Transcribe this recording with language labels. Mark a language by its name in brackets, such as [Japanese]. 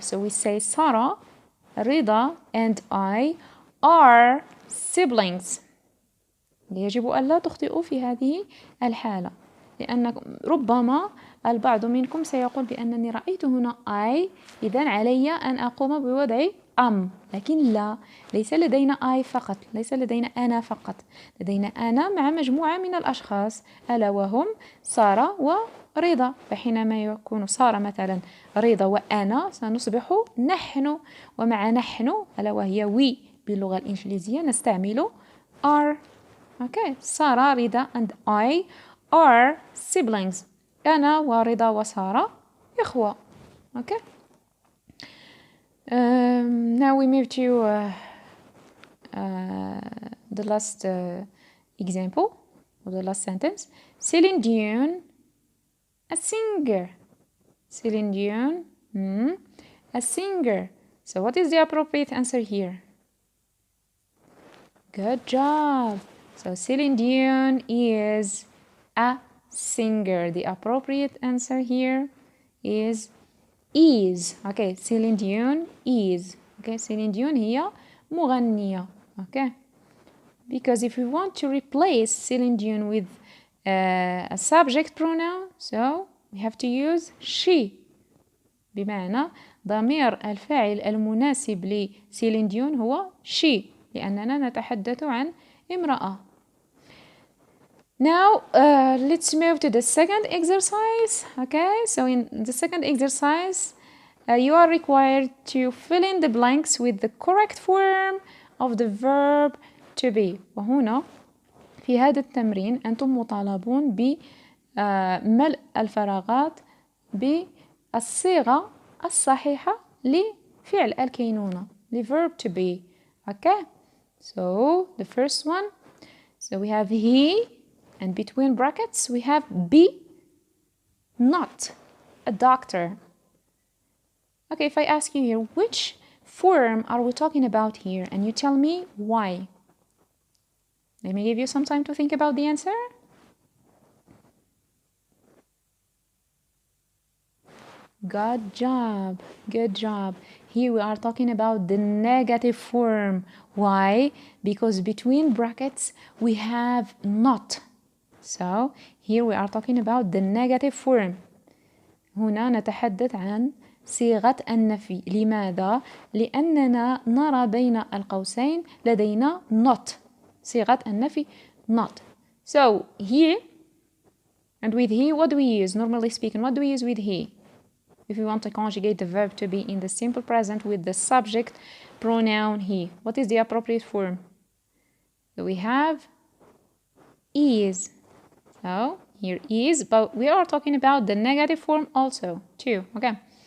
[English] So we say Sarah, Rida, and I are siblings. [Arabic] يجب ألا تخطئوا في هذه الحالة لأن ربما البعض منكم سيقول بأنني رأيت هنا I إذن علي أن أقوم بوضع لكن لا، ليس لدينا I فقط، ليس لدينا أنا فقط، لدينا أنا مع مجموعة من الأشخاص ألا وهم سارة ورضا. فحينما يكون سارة مثلا رضا وأنا سنصبح نحن، ومع نحن ألا وهي we باللغة الإنجليزية نستعمل are. [English] Okay, سارة رضا and I are siblings. [Arabic] أنا ورضا وسارة إخوة. Okay. [English] Now we move to the last example, or the last sentence. Céline Dion, a singer. Céline Dion, a singer. So what is the appropriate answer here? Good job. So Céline Dion is a singer. The appropriate answer here is. Okay, Céline Dion is. Okay, Céline Dion [Arabic] هي مغنية. [English] Okay, because if we want to replace Céline Dion with a subject pronoun, so we have to use she. [Arabic] بمعنى ضمير الفاعل المناسب لسيلين ديون هو she لأننا نتحدث عن امرأة. [English] Now let's move to the second exercise. Okay, so in the second exercise you are required to fill in the blanks with the correct form of the verb to be. [Arabic] وهنا في هذا التمرين أنتم مطالبون بملء الفراغات بالصيغة الصحيحة لفعل الكينونة verb to be. [English] Okay, so the first one, so we have he, and between brackets we have be not a doctor. Okay, if I ask you here, which form are we talking about here? And you tell me why. Let me give you some time to think about the answer. Good job. Good job. Here we are talking about the negative form. Why? Because between brackets we have not. So here we are talking about the negative form. [Arabic] هنا نتحدث عن صيغة النفي. لماذا؟ لأننا نرى بين القوسين لدينا not. صيغة النفي not. [English] So he and with he, what do we use? Normally speaking, what do we use with he? If we want to conjugate the verb to be in the simple present with the subject pronoun he, what is the appropriate form? So we have is. So here is, but we are talking about the negative form also too. Okay.